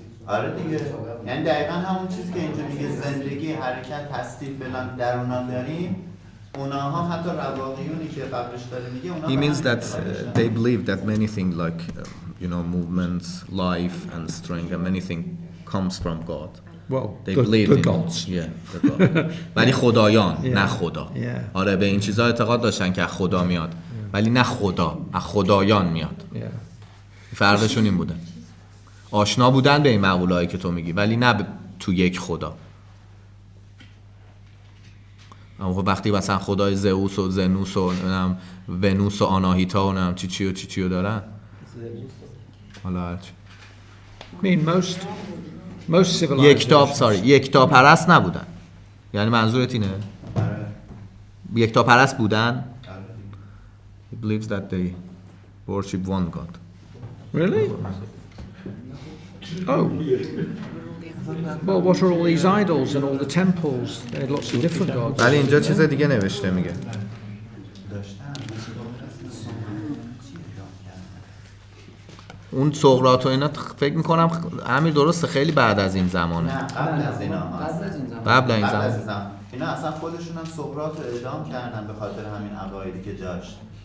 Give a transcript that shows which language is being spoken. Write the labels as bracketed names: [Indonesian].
[Persian] آره دیگه، یعنی دقیقا همون چیزی که اینجا میگه زندگی، حرکت، هستی فلان در اونا داریم، اوناها حتی رواقیونی که قبلش داره میگه اونا. [English] He means that they believe that many things like movements, life and strength and many things comes from God. Well, they the, believe the in gods. Yeah, the God. [Persian] ولی خدایان نه خدا. آره به این چیزا اعتقاد داشتن که از خدا میاد ولی نه خدا، از خدایان میاد. فرقشون این بوده. آشنا بودن به این مقوله‌ای که تو میگی ولی نه تو یک خدا. اما وقتی مثلا خدای زئوس و زنوس و ونوس و آناهیتا و چی و دارن. حالا هرچی. [English] I mean most civilizations. [Persian] یکتا پرست نبودن. یعنی منظورت اینه؟ یکتا پرست بودن. [English] He believes that they worship one God. Really? Oh. Well, what are all these idols and all the temples? They had lots of different gods. [Persian] ولی اینجا چیز دیگه نوشته میگه. اون سقراط و اینا فکر میکنم همین درسته خیلی بعد از این زمانه. نه قبل از اینا قبل این زمان. اینا اصلا خودشون هم سقراط رو اعدام کردن به خاطر همین عقایدی که داشت.